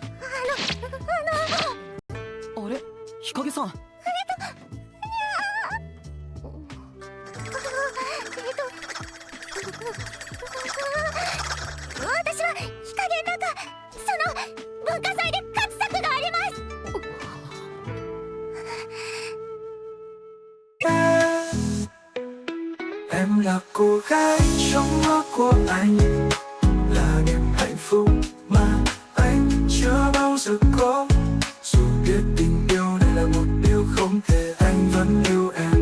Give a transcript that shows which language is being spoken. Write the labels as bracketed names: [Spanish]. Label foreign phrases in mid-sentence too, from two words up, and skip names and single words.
[Japanese] あれ、日陰さん。私は日陰の中、その文化祭で勝つ策があります。 [Vietnamese] Em là cô gái trong mơ của anh, là niềm hạnh phúc mà anh chưa bao giờ có. Dù biết tình yêu này là một điều không thể, anh vẫn yêu em.